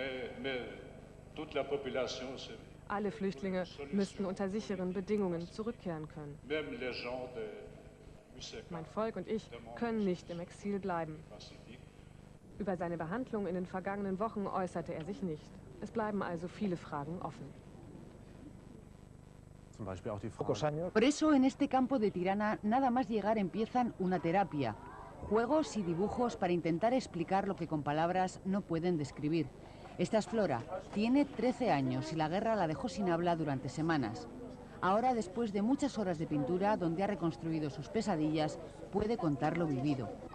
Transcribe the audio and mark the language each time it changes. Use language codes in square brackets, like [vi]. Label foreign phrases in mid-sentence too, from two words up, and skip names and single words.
[de] Alle Flüchtlinge müssten unter sicheren Bedingungen zurückkehren können. Mein Volk und ich können nicht im Exil bleiben. Über seine Behandlung in den vergangenen Wochen äußerte er sich nicht. Es bleiben also viele Fragen offen. Zum Beispiel auch die Frage. [es] Por eso en este campo de Tirana nada más llegar empiezan una terapia. Juegos y dibujos para intentar explicar lo que con palabras no pueden describir. Esta es Flora, tiene 13 años y la guerra la dejó sin habla durante semanas. Ahora, después de muchas horas de pintura, donde ha reconstruido sus pesadillas, puede contar lo vivido.